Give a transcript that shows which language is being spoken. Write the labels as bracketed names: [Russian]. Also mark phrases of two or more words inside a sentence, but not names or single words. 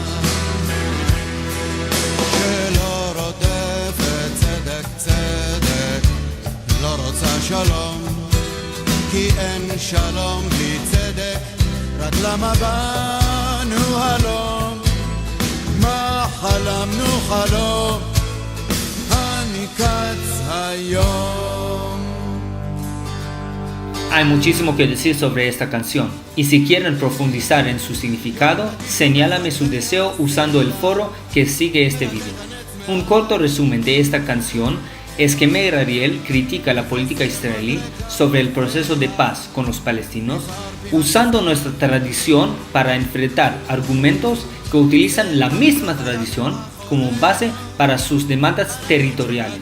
[Hebrew] שלא רודפת צדק צדק, לא רוצה שלום, כי אין שלום בלי צדק, רק למה באנו הלום? מה חלמנו חלום, הניקץ היום. [Spanish] Hay muchísimo que decir sobre esta canción, y si quieren profundizar en su significado, señálame su deseo usando el foro que sigue este video. Un corto resumen de esta canción es que Meir Ariel critica la política israelí sobre el proceso de paz con los palestinos, usando nuestra tradición para enfrentar argumentos que utilizan la misma tradición como base para sus demandas territoriales.